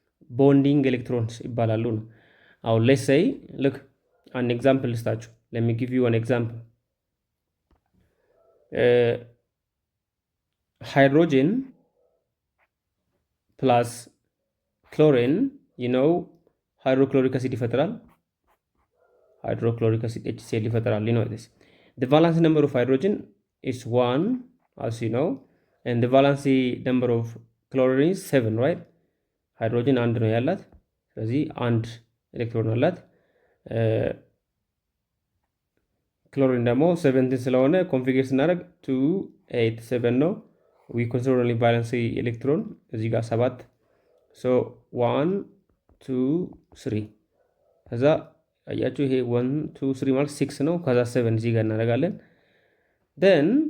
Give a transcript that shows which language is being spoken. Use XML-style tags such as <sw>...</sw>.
<am>ቦንዲንግ ኤሌክትሮንስ ይባላሉ ነው። አሁን ሌትስ ሴይ ልክ አንድ ኤግዛምፕል ልስጣችሁ።</am> <en>let me give you an example. hydrogen plus chlorine, you know hydrochloric acid</en> <am>ይፈጥራል።</am> <en>hydrochloric acid HCl ይፈጥራል። you know this. The valence number of hydrogen is 1 as you know, and the valence number of chlorine is 7, right?</en> <am>ሃይድሮጅን አንድ ነው ያላት። ስለዚህ አንድ ኤሌክትሮን አላት። ክሎሪን ደግሞ 17 ስለሆነ ኮንፊገር ስናደርግ 2 8 7 ነው።</am> <en>we consider only valence</en> <am>ኤሌክትሮን እዚህ ጋር 7 so 1 2 3 ከዛ አያችሁ ይሄ 1 2 3 ማለት 6 ነው። ከዛ 7 እዚህ ጋር እናደርጋለን። then</am>